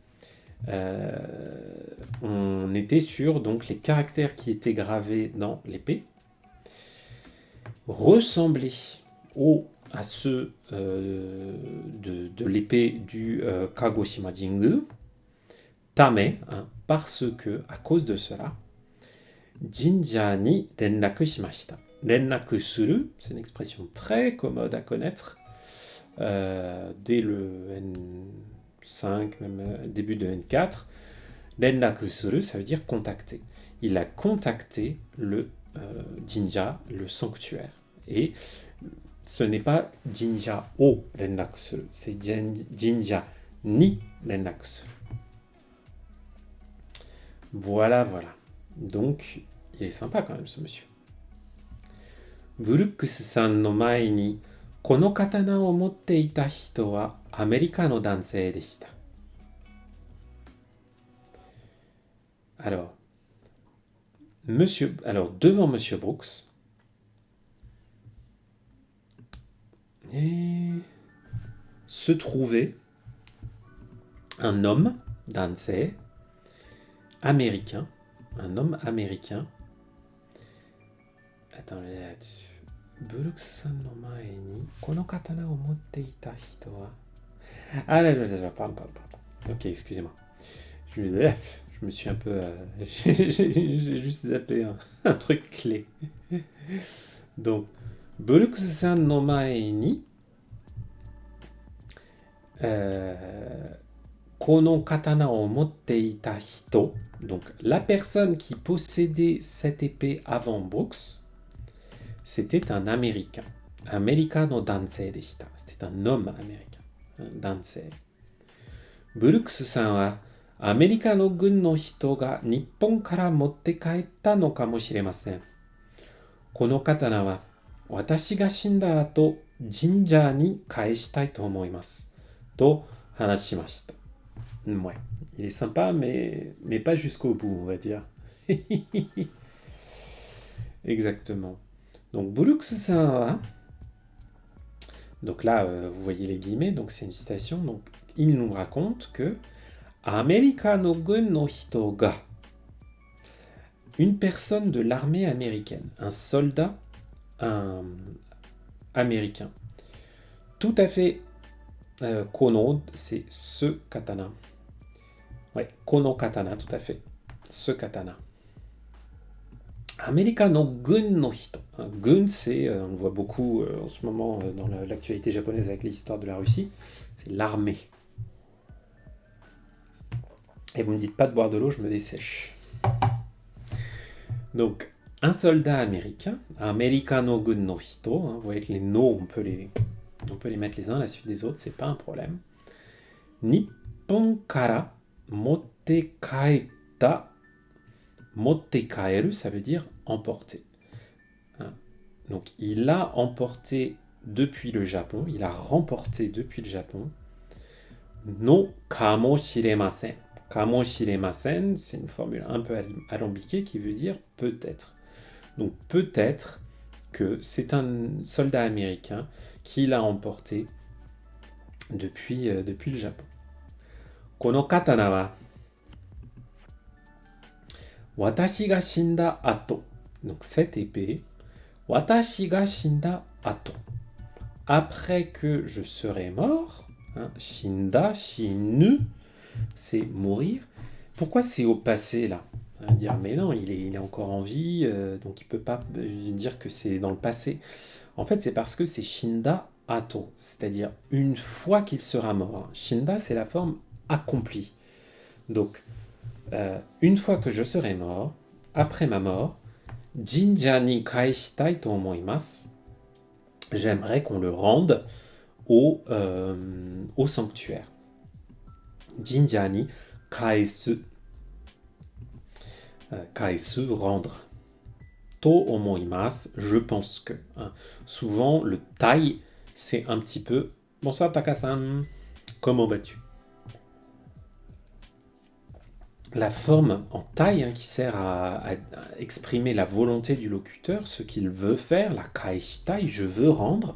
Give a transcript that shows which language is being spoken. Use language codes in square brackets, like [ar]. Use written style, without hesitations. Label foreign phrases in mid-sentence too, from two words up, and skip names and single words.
[fr] On était sur donc les caractères qui étaient gravés dans l'épée ressemblaient à ceux de l'épée du Kagoshima Jingu tame, parce que à cause de cela [ja] 神社に連絡しました. 連絡する, [fr] c'est une expression très commode à connaître dès le N5, même début de N4. [ja] 連絡する, [fr] ça veut dire contacter. Il a contacté le jinja, le sanctuaire. Et ce n'est pas [ja] 神社を連絡する, [fr] c'est [ja] 神社に連絡する. [fr] Voilà. Donc, il est sympa quand même ce monsieur. [ja] ブルックスさんの前にこの刀を持っていた人はアメリカの男性でした. [fr] Alors, devant Monsieur Brooks, et se trouvait un homme, dansei, américain, un homme américain. Attends, [ja] ブルックスさんの前にこの刀を持っていた人は... [fr] Ah là, pardon. Ok, excusez-moi. Je me suis un peu... j'ai juste zappé un truc clé. Donc, [ja] ブルックスさんの前にこの刀を持っていた人. [fr] Donc, la personne qui possédait cette épée avant Brooks, c'était un Américain. [ja] アメリカの男性でした. [fr] C'était un homme américain. [ja] 男性。ブルックスさんはアメリカの軍の人が日本から持って帰ったのかもしれません. この刀は私が死んだ後神社に返したいと思います. と話しました. [fr] Ouais, il est sympa, mais pas jusqu'au bout, on va dire. Exactement. Donc, Brooks-san, donc là, vous voyez les guillemets, donc c'est une citation. Donc, il nous raconte que [ja] アメリカの軍の人が, [fr] une personne de l'armée américaine, un soldat américain, tout à fait, kono, c'est ce katana. Ouais, [ja] この刀, [fr] tout à fait, ce katana. [ja] アメリカの軍の人. [fr] Gun, c'est, on le voit beaucoup en ce moment dans l'actualité japonaise avec l'histoire de la Russie, c'est l'armée. Et vous me dites pas de boire de l'eau, je me dessèche. Donc, un soldat américain, [ja] アメリカの軍の人, [fr] vous voyez que les no, on peut les mettre les uns à la suite des autres, c'est pas un problème. [ja] 日本から持って帰った. 持って帰る, [fr] ça veut dire emporter. Donc, il a emporté depuis le Japon, il a remporté depuis le Japon. [ja] のかもしれません. [fr] Kamoshiremasen, c'est une formule un peu alambiquée qui veut dire peut-être. Donc, peut-être que c'est un soldat américain qui l'a emporté depuis le Japon. [ja] この刀は私が死んだ後. [fr] Donc cette épée, [ja] 私が死んだ後. [fr] Après que je serai mort, [ja] 死んだ、死ぬ, [fr] c'est mourir. Pourquoi c'est au passé là? Dire mais non, il est encore en vie, donc il peut pas dire que c'est dans le passé. En fait, c'est parce que c'est [ja] 死んだ後, [fr] c'est-à-dire une fois qu'il sera mort. Shinda, c'est la forme accomplie. Donc, une fois que je serai mort, après ma mort, [ja] 神社に返したいと思います. [fr] J'aimerais qu'on le rende au sanctuaire. [ja] 神社に返す. [fr] Kaesu, rendre. [ja] と思います, [fr] je pense que. Souvent, le tai, c'est un petit peu... Bonsoir Taka-san, comment vas-tu? La forme en taille qui sert à exprimer la volonté du locuteur, ce qu'il veut faire, la kaeshitai, je veux rendre.